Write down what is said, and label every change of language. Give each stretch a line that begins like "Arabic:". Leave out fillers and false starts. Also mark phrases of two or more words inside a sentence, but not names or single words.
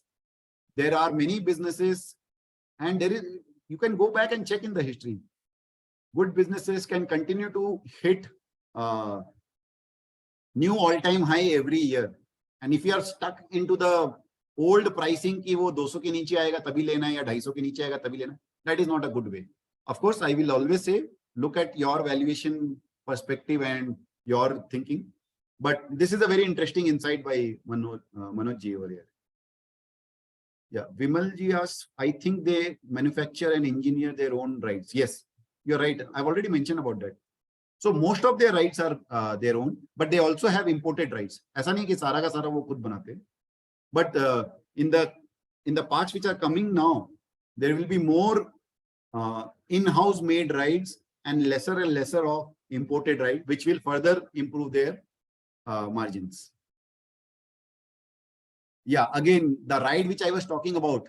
English: There are many businesses, and you can go back and check in the history. Good businesses can continue to hit new all-time high every year. And if you are stuck into the old pricing
Hindi: कि वो 200 के नीचे आएगा तभी लेना है या 250 के नीचे आएगा तभी लेना,
English: that is not a good way. Of course, I will always say, look at your valuation perspective and your thinking. But this is a very interesting insight by Manoj ji over here. Yeah, Vimal ji asks, I think they manufacture and engineer their own rides. Yes, you're right. I've already mentioned about that. So most of their rides are their own, but they also have imported rides.
Hindi: ऐसा नहीं कि सारा का सारा वो खुद बनाते हैं.
English: But in the parts which are coming now, there will be more in-house made rides and lesser of imported rides, which will further improve their margins. Yeah, again, the ride which I was talking about.